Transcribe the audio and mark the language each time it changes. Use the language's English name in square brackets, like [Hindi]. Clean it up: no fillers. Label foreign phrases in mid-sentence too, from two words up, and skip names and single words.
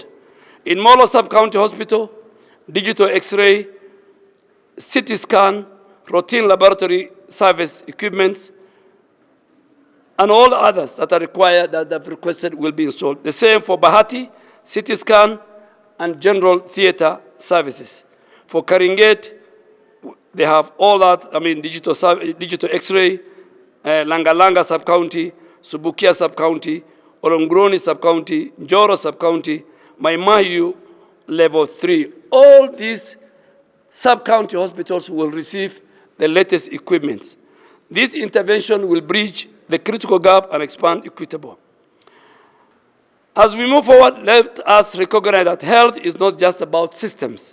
[English] In Molo Sub-County Hospital, digital X-ray, CT scan, routine laboratory service equipment, and all others that are required, that have requested, will be installed. The same for Bahati, CT scan, and general theater services. For Karinget, they have all that, digital X-ray, Langalanga Sub-County, Subukia Sub-County, Orongroni Sub-County, Njoro Sub-County, Maimahiu Level 3. All these sub-county hospitals will receive the latest equipment. This intervention will bridge the critical gap and expand equitable. As we move forward, let us recognize that health is not just about systems.